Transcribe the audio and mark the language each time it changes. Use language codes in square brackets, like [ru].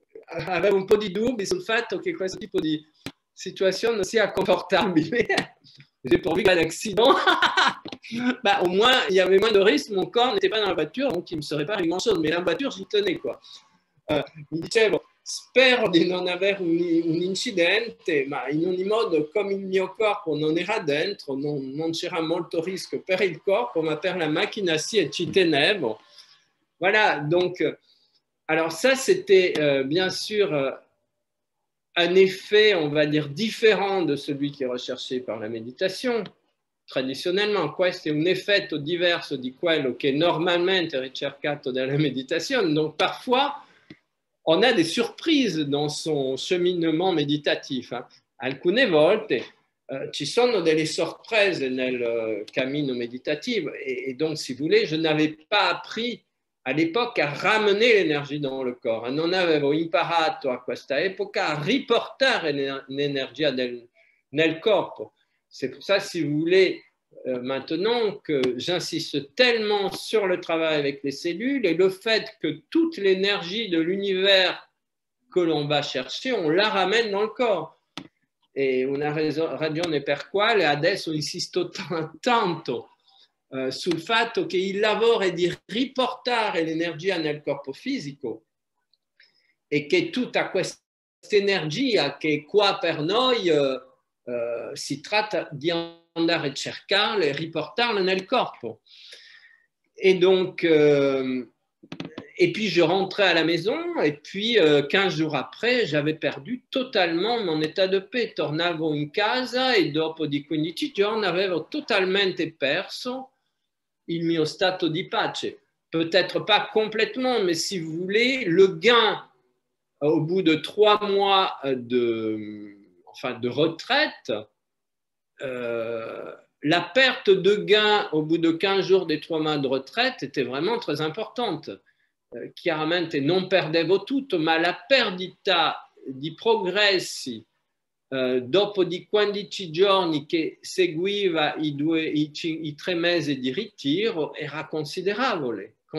[it] Avevo un po' di dubbi sul fatto che questo tipo di situazione sia confortabile. [fr] J'ai pourvu pas d'accident. Bah, au moins, il y avait moins de risques, mon corps n'était pas dans la voiture, donc il ne me serait pas arrivé grand-chose. Mais la voiture, j'y tenais, quoi. [it] Mi dicevo, spero di non avere un incidente, ma in ogni modo, come il mio corpo non era dentro, non c'era molto rischio per il corpo, ma per la macchina sì, e ci tenevo. [fr] Voilà, donc... Alors ça, c'était bien sûr un effet, on va dire, différent de celui qui est recherché par la méditation. [it] Tradizionalmente, questo è un effetto diverso di quello che normalmente ricercato dalla méditation. [fr] Donc parfois, on a des surprises dans son cheminement méditatif. [it] Alcune volte ci sono delle sorprese nel cammino meditativo e [fr] donc, si vous voulez, je n'avais pas appris à l'époque à ramener l'énergie dans le corps. [it] Non avevo imparato a questa epoca a riportare l'energia nel corpo. [fr] C'est pour ça, si vous voulez, maintenant que j'insiste tellement sur le travail avec les cellules et le fait que toute l'énergie de l'univers que l'on va chercher, on la ramène dans le corps. [it] E una ragione per quale adesso insisto tanto sul fatto che il lavoro è di riportare l'energia nel corpo fisico e che tutta questa energia che è qua per noi si tratta di andare a cercarla e riportarla nel corpo. [fr] Et donc, et puis je rentrais à la maison et puis 15 jours après, j'avais perdu totalement mon état de paix. [it] Tornavo in casa e dopo di 15 giorni avevo totalmente perso il mio stato di pace. [fr] Peut-être pas complètement, mais si vous voulez, le gain au bout de 3 mois de retraite, la perte de gain au bout de 15 jours des 3 mois de retraite était vraiment très importante. [it] Chiaramente non perdevo tutto, ma la perdita di progressi dopo di 15 giorni che seguiva i 3 mesi di ritiro era considerevole.